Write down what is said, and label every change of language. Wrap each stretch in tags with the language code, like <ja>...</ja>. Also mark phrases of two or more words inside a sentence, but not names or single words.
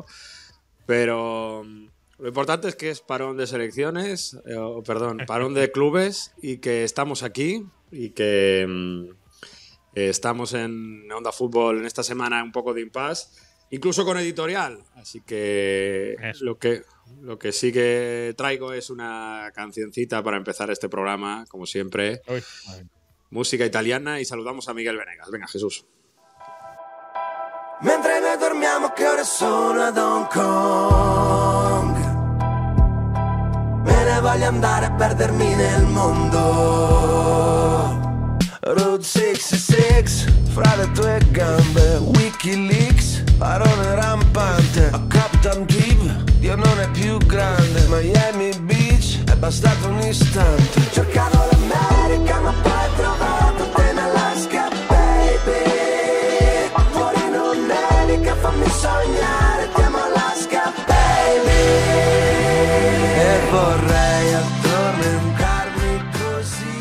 <es>Pero lo importante es que es parón de selecciones, parón de clubes, y que estamos aquí y que estamos en Onda Fútbol en esta semana un poco de impasse, incluso con editorial. Así que lo que sí que traigo es una cancioncita para empezar este programa, como siempre. Uy. Música italiana, y saludamos a Miguel Venegas. Venga, Jesús.</es> <it>Mentre noi dormiamo, che ore sono ad Hong Kong, me ne voglio andare a perdermi nel mondo. Route 66, fra le tue gambe, Wikileaks, parole rampante, a Captain Deep, Dio non è più grande, Miami Beach, è bastato un istante, cercavo l'America ma poi ho trovato te in Alaska, baby, fuori non nevica, fammi sognare, ti amo Alaska, baby, e vorrei addormentarmi così.</it>